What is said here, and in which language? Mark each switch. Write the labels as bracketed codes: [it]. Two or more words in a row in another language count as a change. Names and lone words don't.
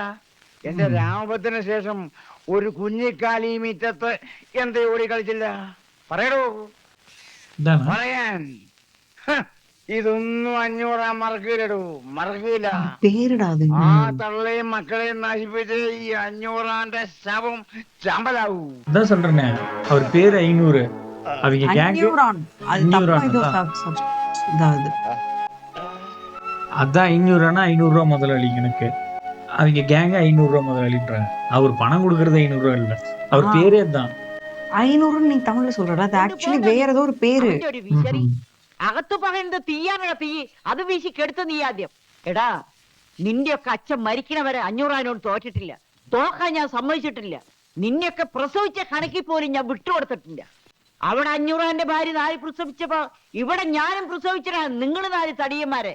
[ml] എന്റെ രാമഭദ്രന് ശേഷം ഒരു കുഞ്ഞിക്കാലി മീറ്റത്ത് എന്തേ ഓടി കളിച്ചില്ല? പറയടോ, പറയാൻ. ഇതൊന്നും 500 മറക്കില്ലടോ, മറക്കില്ല. ആ തള്ളയും മക്കളെയും നശിപ്പിച്ച് ഈ 500 ശവം ചമ്പലാവൂ. [ta] அதான் சொல்றேனே, அவர் பேரு 500. அவங்க கேங் அதான் 500 500 முதலாளி கணக்கு. அவங்க கேங்க 500 முதலாளின்றாங்க. அவர் பணம் கொடுக்கறது 500 இல்ல, அவர் பேரே தான் 500. நீ தமிழ்ல சொல்றடா, அது ஆக்சுவலி வேற ஏதோ ஒரு പേര്. [ml] അകത്ത് പറയുന്നത് തീയാണോ തീ? അത് വീശി കെടുത്ത നീ ആദ്യം. എടാ, നിന്റെയൊക്കെ അച്ഛൻ മരിക്കണവരെ 500 തോറ്റിട്ടില്ല, തോക്കാൻ ഞാൻ സമ്മതിച്ചിട്ടില്ല. നിന്നെയൊക്കെ പ്രസവിച്ച കണക്കിൽ പോലും ഞാൻ വിട്ടുകൊടുത്തിട്ടില്ല. അവിടെ 500 ഭാര്യ 4 പ്രസവിച്ചപ്പോ ഇവിടെ ഞാനും പ്രസവിച്ചിട്ടാണ് നിങ്ങൾ 4 തടിയന്മാരെ.